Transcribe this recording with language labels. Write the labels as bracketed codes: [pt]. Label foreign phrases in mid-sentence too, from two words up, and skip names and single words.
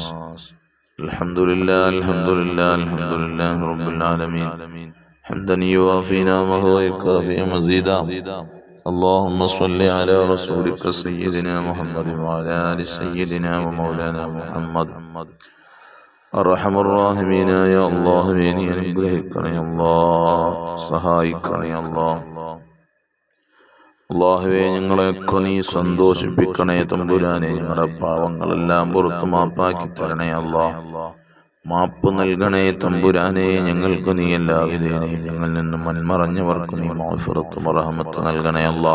[ar] الحمد لله الحمد لله الحمد لله رب العالمين حمدا يوافي نعمه ويكافئ مزيدا. اللهم صل على رسولك سيدنا محمد وعلى آل سيدنا ومولانا محمد. أرحم الراحمين يا الله بيني [ml] അനുഗ്രഹിക്കണേ അല്ലാഹ്, സഹായിക്കണേ അല്ലാഹ്. അല്ലാഹുവേ, ഞങ്ങളെയൊക്കെ നീ സന്തോഷിപ്പിക്കണേ തമ്പുരാനെ. ഞങ്ങളുടെ പാവങ്ങളെല്ലാം പുറത്തു മാപ്പാക്കി തരണേ അല്ലാഹ്. മാപ്പ് നൽകണേ തമ്പുരാനെ. ഞങ്ങൾക്ക് നീ എല്ലാവിധേനയും ഞങ്ങളിൽ നിന്നും മൺമറഞ്ഞവർക്ക് നീ മഗ്ഫിറത്തും റഹ്മത്തും നൽകണേ അല്ലാഹ്.